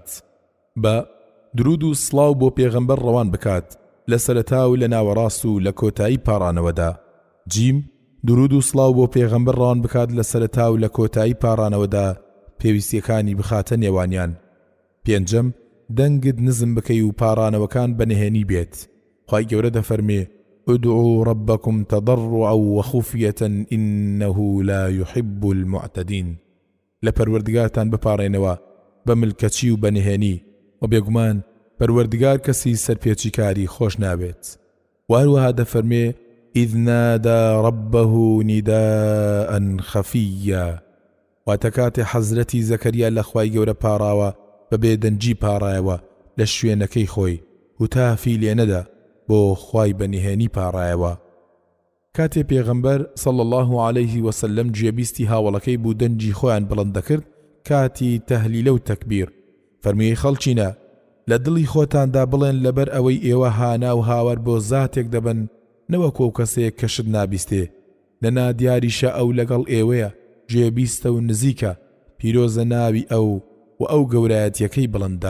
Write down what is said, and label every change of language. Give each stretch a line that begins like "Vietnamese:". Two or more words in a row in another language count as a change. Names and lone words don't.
Central Kurdish: بە درود و سڵاو بۆ پێغەمبەر ڕەوان بکات لە سەرەتا و لە ناوەڕاست و لە کۆتایی پاڕانەوەدا. جیم، درود و سڵاو بۆ پێغەمبەر ڕەوان بکات لە سەرەتا و لە کۆتایی پاڕانەوەدا پێویستیەکانی بخاتە نێوانیان. پێنجەم، دەنگت نزم بکەی و پاڕانەوەکان بەنهێنی بێت. خوای گەورە دەفەرمێ
Arabic: ادعوا ربكم تضرعا وخفية إنه لا يحب المعتدين.
Central Kurdish: لە پەروەردگارتان بپاڕێنەوە بە ملکەچی و بەنهێنی، و بێگومان پەروەردگار کەسی سەرپێچیکاری خۆش نابێت. وهروەها دەفەرمێ
Arabic: إذ نادى ربه نداء خفيا
Central Kurdish: واتە کاتێ حەزرەتی زەکەریا لە خوای گەورە پاڕاوە بەبێ دەنجی پاڕایەوە لە شوێنەکەی خۆی و تافی لێ نەدا بۆ خوای بەنهێنی پاڕایەوە. کاتێ پێغەمبەر
Arabic: صلی الله عليه وسلم
Central Kurdish: جێبیستی هاوڵەکەی بوو دەنجی خۆیان بڵند دەکرد کاتی تەهلیلە و تەکبیر فەرمووی خەڵچینە لە دڵی خۆتاندا بڵێن لەبەر ئەوەی ئێوە هانا و هاوار بۆ زاتێک دەبن نەوەکو ئەو کەسەیەک کە شت نابیستێ نەنا دیاریشە ئەو لەگەڵ ئێوەیە جێبیستە و نزیکە پیرۆزە ناوی ئەو و ئەو گەورایەتیەکەی بڵندا.